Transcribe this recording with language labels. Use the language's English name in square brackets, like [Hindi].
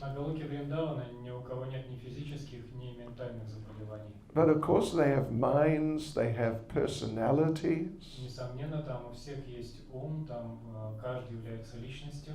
[Russian] На Галоке Вриндавана ни у кого нет ни физических, ни ментальных заболеваний. [English] But of course they have minds, they have personalities. [Russian] Несомненно, там у всех есть ум, там каждый является личностью.